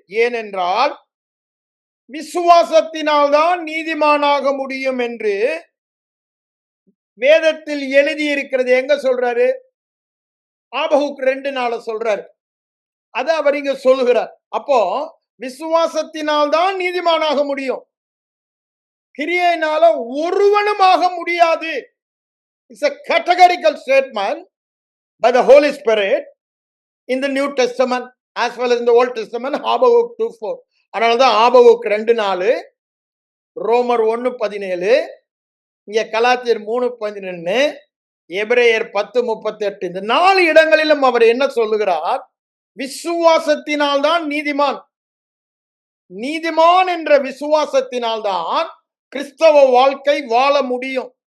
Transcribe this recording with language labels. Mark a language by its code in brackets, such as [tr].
[ta] ஏனென்றால் விசுவாசத்தினால்தான் நீதிமானாக முடியும் என்று வேதத்தில் எழுதியிருக்கிறது. எங்க சொல்றாரு? ஆபகுக் 2:4 சொல்றாரு. அது அவர் இங்க சொல்லுகிறார். அப்போ விசுவாசத்தினால்தான் நீதிமானாக முடியும், கிரியையினால ஒருவனும் ஆக முடியாது. [en] It's a categorical statement by the Holy Spirit in the New Testament as well as in the Old Testament. [ta] Habakkuk 2:4. அதனாலதான் ஆபகுக் 2:4, ரோமர் 1:17, இங்க கலாத்தியர் 3:11, எபிரேயர் 10:38. இந்த 4 இடங்களிலும் அவர் என்ன சொல்லுகிறார்? விசுவாசத்தினால் தான் நீதிமான். நீதிமான் என்ற விசுவாசத்தினால் தான் கிறிஸ்தவ வாழ்க்கை வாழ முடியும்.